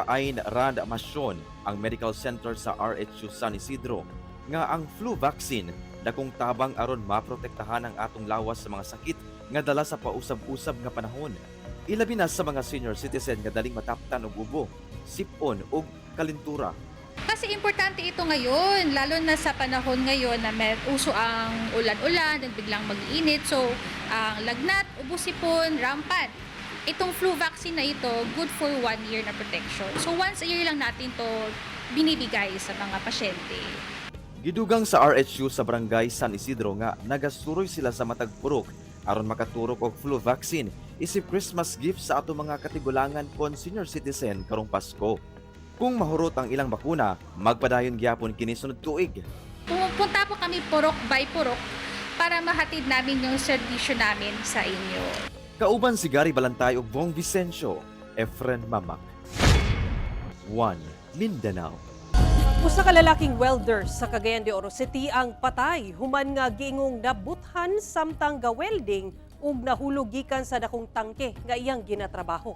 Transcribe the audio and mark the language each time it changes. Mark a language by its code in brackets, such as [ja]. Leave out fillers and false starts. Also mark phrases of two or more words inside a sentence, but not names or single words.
[ceb] Ain Rand Masyon, ang medical center sa RHU San Isidro, nga ang [en] flu vaccine [ceb] dakong tabang aron maprotektahan ang atong lawas sa mga sakit nga dala sa pausab-usab nga panahon. Ilabi na sa mga [en] senior citizen [ceb] nga daling mataptan og ubo, sipon ug kalintura. [tl] Kasi importante ito ngayon, lalo na sa panahon ngayon na may uso ang ulan-ulan, biglang mag-init. So, ang lagnat, ubo, sipon, rampant. Itong [en] flu vaccine [tl] na ito, [en] good for 1 year na protection. [tl] So, [en] once a year [tl] lang natin to binibigay sa mga pasyente. [ceb] Gidugang sa RHU sa Barangay San Isidro nga nagasuroy sila sa matag purok aron makaturok og [en] flu vaccine [ceb] isip [en] Christmas gift [ceb] sa ato mga katigulangan kon [en] senior citizen [ceb] karong Pasko. Kung mahurot ang ilang bakuna, magpadayon gyapon kini sunod tuig. [tl] Pumunta po kami purok by purok para mahatid namin yung serbisyo namin sa inyo. [ceb] Kauban si Gary Balantay ug Bong Vicencio, Efren Mamak. One Mindanao. Usa ka lalaking welder sa Cagayan de Oro City ang patay human nga giingong nabuthan samtang ga-welding ug nahulog gikan sa dakong tangke nga iyang ginatrabaho.